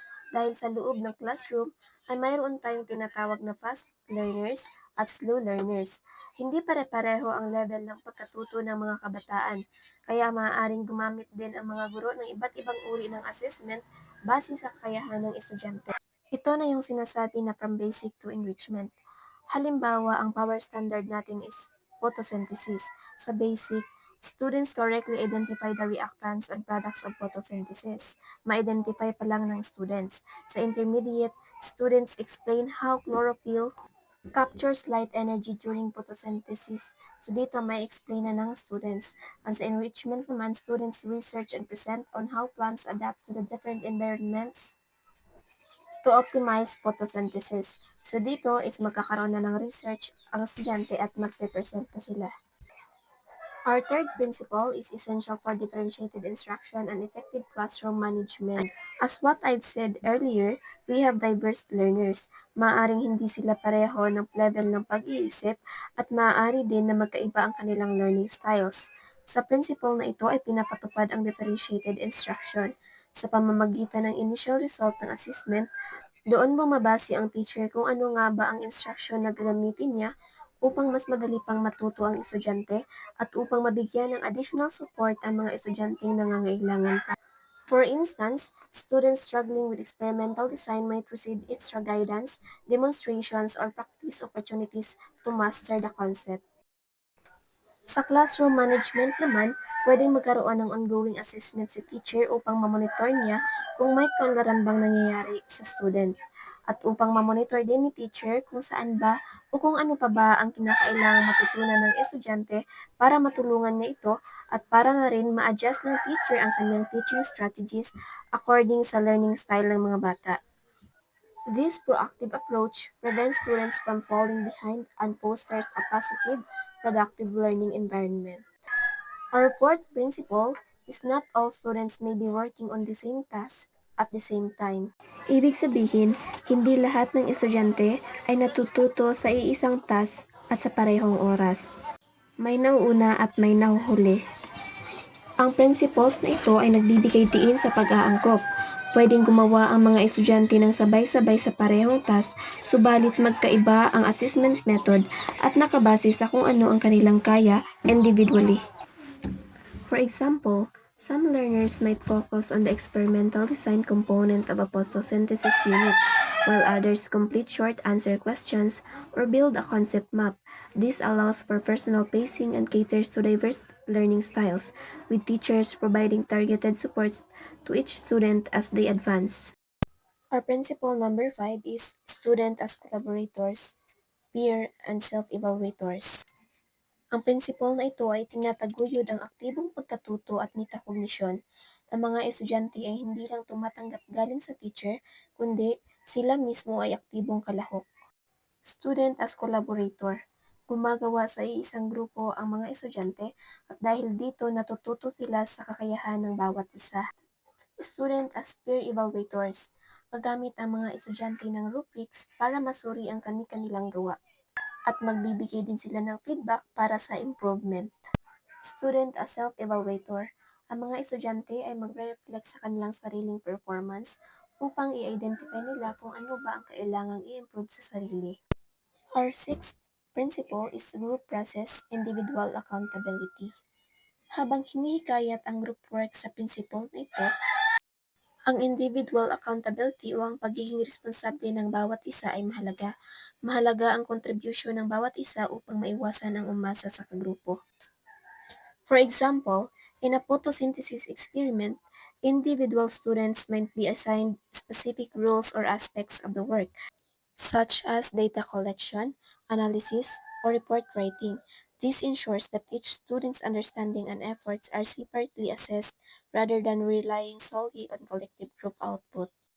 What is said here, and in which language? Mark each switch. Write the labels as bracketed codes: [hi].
[tl] Dahil sa loob ng classroom ay mayroon tayong tinatawag na fast learners at slow learners. Hindi pare-pareho ang level ng pagkatuto ng mga kabataan, kaya maaaring gumamit din ang mga guro ng iba't ibang uri ng assessment base sa kakayahan ng estudyante. Ito na yung sinasabi na [en] from basic to enrichment. [tl] Halimbawa, ang power standard natin is photosynthesis. [en] Sa basic, students correctly identify the reactants and products of photosynthesis. [tl] Ma-identify pa lang ng students. [en] Sa intermediate, students explain how chlorophyll captures light energy during photosynthesis. [tl] So dito may explain na ng students. [en] And [tl] sa enrichment naman, [en] students research and present on how plants adapt to the different environments to optimize photosynthesis. [tl] So dito is magkakaroon na ng research ang estudyante at magpe-present na sila. [en] Our third principle is essential for differentiated instruction and effective classroom management. As what I've said earlier, we have diverse learners. [tl] Maaaring hindi sila pareho ng level ng pag-iisip at maaari din na magkaiba ang kanilang learning styles. Sa principle na ito ay pinapatupad ang differentiated instruction. Sa pamamagitan ng initial result ng assessment, doon bumabase ang teacher kung ano nga ba ang instruction na gagamitin niya upang mas madali pang matuto ang estudyante at upang mabigyan ng additional support ang mga estudyanteng nangangailangan pa. [en] For instance, students struggling with experimental design might receive extra guidance, demonstrations, or practice opportunities to master the concept. [tl] Sa classroom management naman, pwedeng magkaroon ng ongoing assessment si teacher upang mamonitor niya kung may kanlaran bang nangyayari sa student. At upang mamonitor din ni teacher kung saan ba o kung ano pa ba ang kinakailangang matutunan ng estudyante para matulungan niya ito at para na rin ma-adjust ng teacher ang kanyang teaching strategies according sa learning style ng mga bata. [en] This proactive approach prevents students from falling behind and fosters a positive, productive learning environment. Our fourth principle is not all students may be working on the same task at the same time. [tl] Ibig sabihin, hindi lahat ng estudyante ay natututo sa iisang task at sa parehong oras. May nauuna at may nahuhuli. Ang principles na ito ay nagbibigay diin sa pag-aangkop. Pwedeng gumawa ang mga estudyante ng sabay-sabay sa parehong task, subalit magkaiba ang assessment method at nakabase sa kung ano ang kanilang kaya individually. [en] For example, some learners might focus on the experimental design component of a photosynthesis unit, while others complete short answer questions or build a concept map. This allows for personal pacing and caters to diverse learning styles, with teachers providing targeted support to each student as they advance. Our principle number 5 is student as collaborators, peer, and self-evaluators. [tl] Ang prinsipal na ito ay tinataguyod ang aktibong pagkatuto at metakognisyon. Ang mga estudyante ay hindi lang tumatanggap galing sa teacher, kundi sila mismo ay aktibong kalahok. [en] Student as collaborator. [tl] Gumagawa sa iisang grupo ang mga estudyante at dahil dito natututo sila sa kakayahan ng bawat isa. [en] Student as peer evaluators. [tl] Gagamit ang mga estudyante ng rubrics para masuri ang kani-kanilang gawa at magbibigay din sila ng feedback para sa improvement. [en] Student as self-evaluator. [tl] Ang mga estudyante ay magre-reflect sa kanilang sariling performance upang i-identify nila kung ano ba ang kailangang i-improve sa sarili. [en] Our sixth principle is group process, individual accountability. [tl] Habang hinihikayat ang group work sa principle na ito, ang individual accountability o ang pagiging responsable ng bawat isa ay mahalaga. Mahalaga ang contribution ng bawat isa upang maiwasan ang umasa sa kagrupo. [en] For example, in a photosynthesis experiment, individual students might be assigned specific roles or aspects of the work, such as data collection, analysis, or report writing. This ensures that each student's understanding and efforts are separately assessed rather than relying solely on collective group output.